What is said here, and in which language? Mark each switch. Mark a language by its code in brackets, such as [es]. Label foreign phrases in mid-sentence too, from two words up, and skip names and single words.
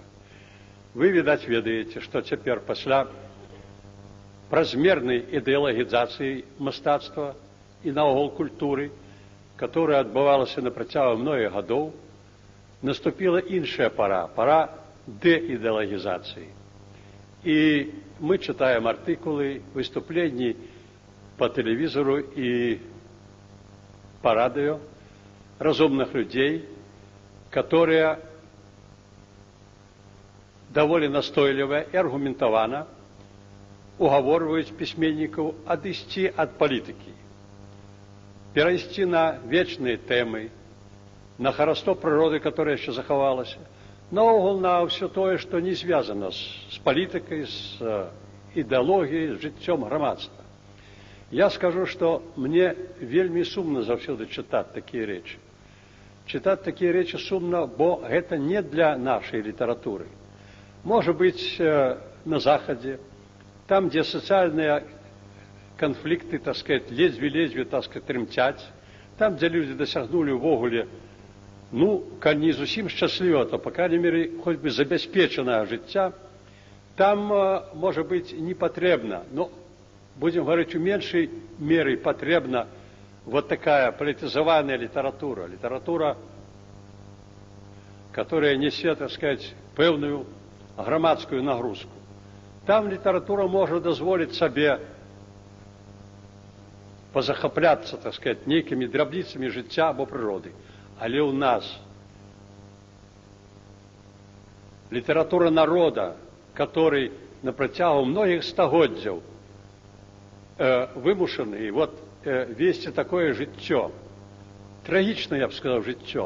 [be] Вы, відаць, ведаеце, што цяпер пасля празмернай ідэалагізацыі мастацтва і наогул культуры, которая адбывалася на працягу многіх гадоў, наступила іншая пара, пара дэідэалагізацыі. [ru] І мы читаем [be] артыкулы, выступленні [ru] по телевизору и по радио разумных людей, которые довольно настойливо и аргументованно уговаривают письменников отойти от политики, перейти на вечные темы, на хараство природы, которая еще заховалась, наогул на все то, что не связано с политикой, с идеологией, с [be] жыццём грамадства. [ru] Я скажу, что мне [be] вельмі сумно заўсёды [ru] читать такие речи. Читать такие речи сумно, бо это не для нашей литературы. Может быть, на Заходе, там, где социальные конфликты, так сказать, лезвие, так сказать, трымцяць, там, где люди досягнули [be] увогуле, калі не зусім [ru] счастлива, то, по крайней мере, хоть бы [be] забяспечанае жыцця, [ru] там, может быть, не потребно, но, будем говорить, у меньшей меры потребна вот такая политизованная литература. Литература, которая несет, так сказать, [be] пэўную грамадскую нагрузку. [ru] Там литература может дозволить себе позахапляться, так сказать, некими [be] драбніцамі жыцця або прыроды. Але у нас [ru] литература народа, который [be] на працягу многих стагоддзяў вымушаны весці такое жыццё, трагічнае, я б сказаў, жыццё.